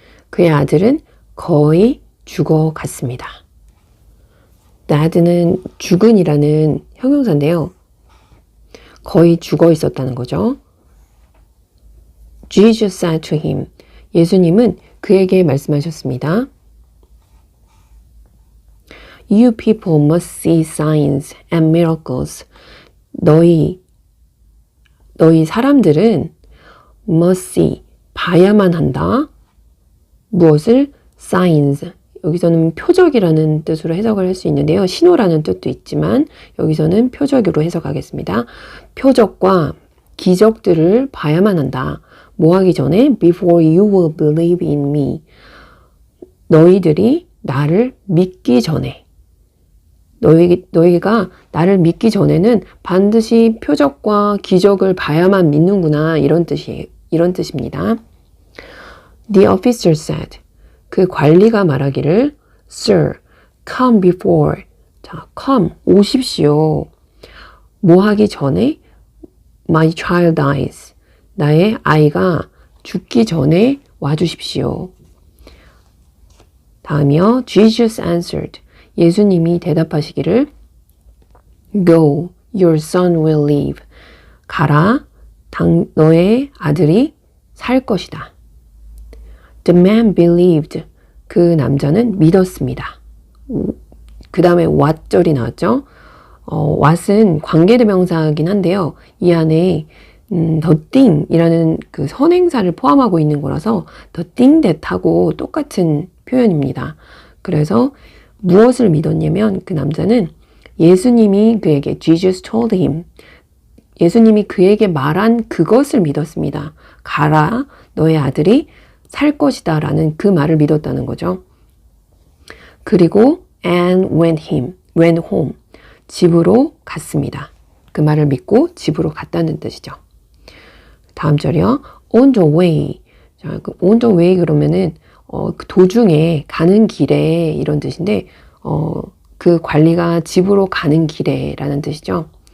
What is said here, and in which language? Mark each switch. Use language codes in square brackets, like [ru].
[ko] 그의 아들은 거의 죽어갔습니다. dead는 죽은이라는 형용사인데요. 거의 죽어 있었다는 거죠. [en] Jesus said to him. [ko] 예수님은 그에게 말씀하셨습니다. [en] You people must see signs and miracles. [ko] 너희 사람들은 must see, 봐야만 한다. 무엇을? signs. 여기서는 표적이라는 뜻으로 해석을 할 수 있는데요. 신호라는 뜻도 있지만 여기서는 표적으로 해석하겠습니다. 표적과 기적들을 봐야만 한다. 뭐 하기 전에? [en] Before you will believe in me. [ko] 너희들이 나를 믿기 전에. 너희가 나를 믿기 전에는 반드시 표적과 기적을 봐야만 믿는구나. 이런 뜻입니다. [en] The officer said. [ko] 그 관리가 말하기를 [en] Sir, come before. [ko] 자, come, 오십시오. 뭐 하기 전에? [en] My child dies. [ko] 나의 아이가 죽기 전에 와주십시오. 다음이요. [en] Jesus answered. [ko] 예수님이 대답하시기를 [en] Go, your son will live. [ko] 가라, 너의 아들이 살 것이다. [en] The man believed. [ko] 그 남자는 믿었습니다. 그 다음에 what절이 나왔죠. what은 관계대명사이긴 한데요. 이 안에 the thing이라는 그 선행사를 포함하고 있는 거라서 the thing that하고 똑같은 표현입니다. 그래서 무엇을 믿었냐면 그 남자는 예수님이 그에게 [en] Jesus told him. [ko] 예수님이 그에게 말한 그것을 믿었습니다. 가라, 너의 아들이 살 것이다 라는 그 말을 믿었다는 거죠. 그리고 [en] and went home. [ko] 집으로 갔습니다. 그 말을 믿고 집으로 갔다는 뜻이죠. 다음 절이요. [en] On the way. [ko] 자, 그 on the way 그러면은 그 도중에 가는 길에 이런 뜻인데 그 관리가 집으로 가는 길에 라는 뜻이죠.